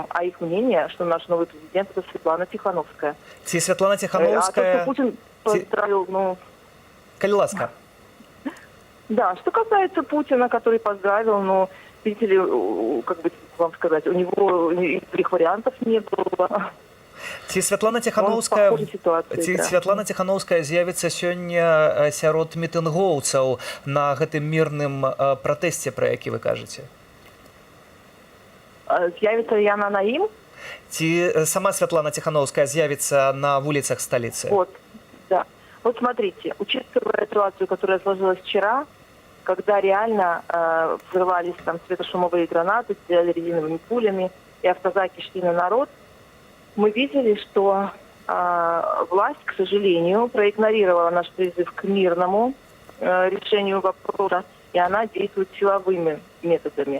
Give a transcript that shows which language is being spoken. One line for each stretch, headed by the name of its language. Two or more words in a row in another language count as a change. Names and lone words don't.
Russian: А их мнение, что наш новый президент, это Светлана Тихановская. Светлана Тихановская... А то, что Путин поздравил,
Belarusian: Коли ласка.
Russian: Да, что касается Путина, который поздравил, но, видите ли, как бы вам сказать, у него никаких вариантов не было.
Belarusian: Святлана Тихановская з'явіцца сёння сярод мітынгоўцаў на гэтым мірным пратэсце, пра які вы кажаце? З'явіцца яна на ім? Ці сама Святлана Тихановская з'явіцца на вуліцах сталіцы?
Russian: Вот, да. Вот смотрите, учитывая ситуацию, которая сложилась вчера, когда реально взрывались там светошумовые гранаты, стреляли резиновыми пулями, и автозаки шли на народ, мы видели, что власть, к сожалению, проигнорировала наш призыв к мирному решению вопроса, и она действует силовыми методами.